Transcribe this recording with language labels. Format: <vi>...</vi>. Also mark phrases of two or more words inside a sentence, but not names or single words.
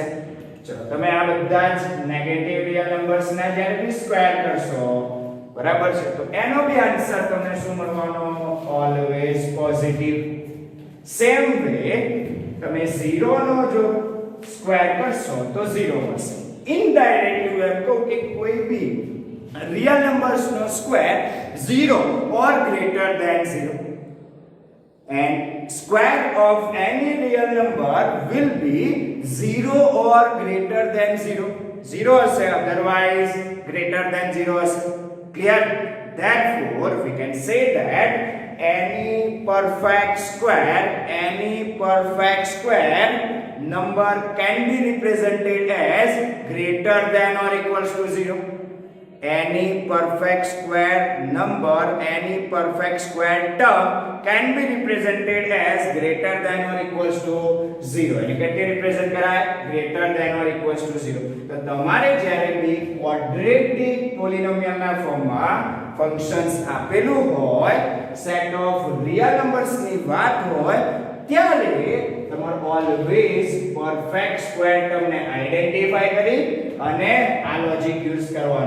<gu>ચલો તમે આ બધા જ</gu> <en>negative real numbers</en> <gu>ને જ્યારે બી સ્ક્વેર કરશો, બરાબર છે, તો એનો બી આન્સર તમને શું મળવાનો?</gu> <en>always positive. same way</en> <gu>તમે 0 નો જો સ્ક્વેર કરશો તો 0 મળશે.</gu> <en>ઇનડાયરેક્ટલી</en> <gu>હું એમ કહું કે કોઈ બી</gu> <en>real numbers no square 0 or greater than 0, and square of any real number will be 0 or greater than 0. 0 હશે, otherwise greater than 0 હશે. Clear? Therefore we can say that any perfect square number can be represented as greater than or equals to 0. Any perfect square number, any perfect square term can be represented as greater than or equals to 0.</en> <gu>એને કેવી રિપ્રેઝન્ટ કરાય?</gu> <en>greater than or equals to 0.</en> <gu>તો તમારે જ્યારે બી</gu> <en>quadratic polynomial</en> <gu>ના</gu> <en>formમાં functions</en> <gu>આપેલું હોય,</gu> <en>set of real numbers</en> <gu>ની વાત હોય, ત્યારે તમારે</gu> <en>always perfect square termને</en> <gu>આઈડેન્ટિફાઈ કરી અને આ</gu> <en>logic use</en> <gu>કરવાનું.</gu>